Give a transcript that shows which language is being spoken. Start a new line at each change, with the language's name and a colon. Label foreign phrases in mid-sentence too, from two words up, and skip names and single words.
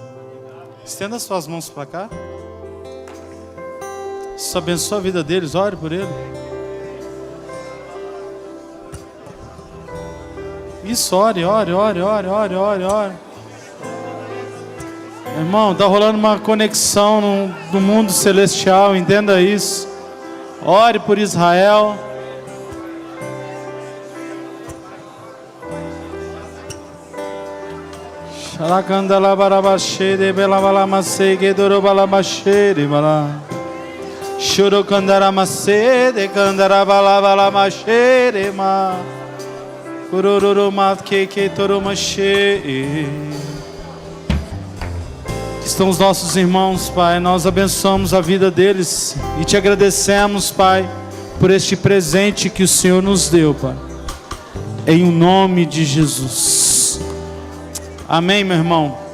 Portuguese: Estenda suas mãos para cá. Isso abençoa a vida deles, ore por ele. Isso, ore. Irmão, está rolando uma conexão no mundo celestial, entenda isso. Ore por Israel. Xalacandala barabashere belabalamase dorobalabashere bala. Chorocandara macede candara balabalamashere ma. Kururu matke toromashe. Estão os nossos irmãos, Pai, nós abençoamos a vida deles e te agradecemos, Pai, por este presente que o Senhor nos deu, Pai, em o nome de Jesus. Amém, meu irmão.